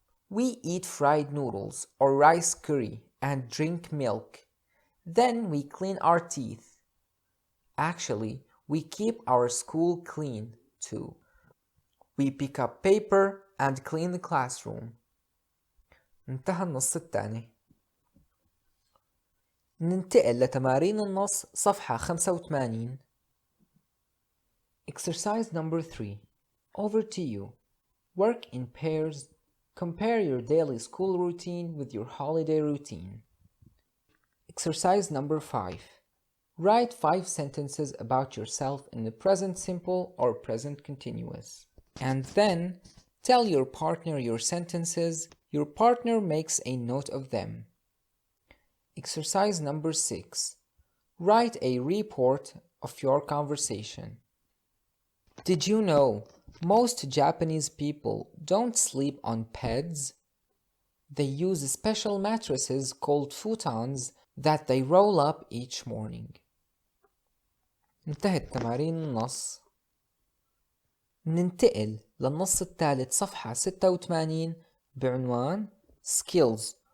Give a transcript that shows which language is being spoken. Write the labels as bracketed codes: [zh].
[en] We eat fried noodles or rice curry and drink milk. Then we clean our teeth. Actually, we keep our school clean too. We pick up paper and clean the classroom. [ar] انتهى النص الثاني. ننتقل لتمارين النص صفحة 85. [en] Exercise number 3. Over to you. Work in pairs. Compare your daily school routine with your holiday routine. Exercise number 5. Write 5 sentences about yourself in the present simple or present continuous. And then tell your partner your sentences. Your partner makes a note of them. Exercise number 6. Write a report of your conversation. Did you know most Japanese people don't sleep on beds? They use special mattresses called futons that they roll up each morning. [ar] انتهت تمارين النص. ننتقل للنص الثالث صفحة 86 بعنوان Skills.